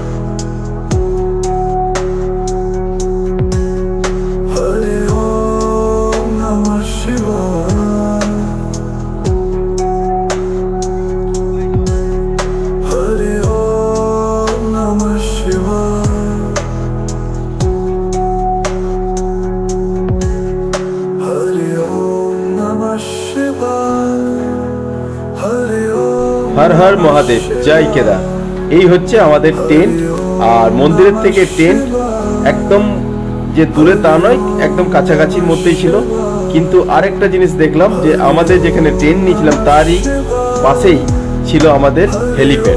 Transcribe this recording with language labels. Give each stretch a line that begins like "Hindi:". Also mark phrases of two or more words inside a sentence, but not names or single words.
Sanskrit: হরে ওম নমঃ শিবায়, হরে ওম নমঃ শিবায়, হরে ওম নমঃ শিবায়, হরে ওম।
Bangla: হর হর মহাদেব, জয় কেদার। এই হচ্ছে আমাদের টেন্ট। আর মন্দিরের থেকে টেন্ট একদম যে দূরে তা নয়, একদম কাছাকাছির মধ্যেই ছিল। কিন্তু আরেকটা জিনিস দেখলাম যে আমাদের যেখানে টেন্ট নিয়েছিলাম তারই পাশেই ছিল আমাদের হেলিপ্যাড।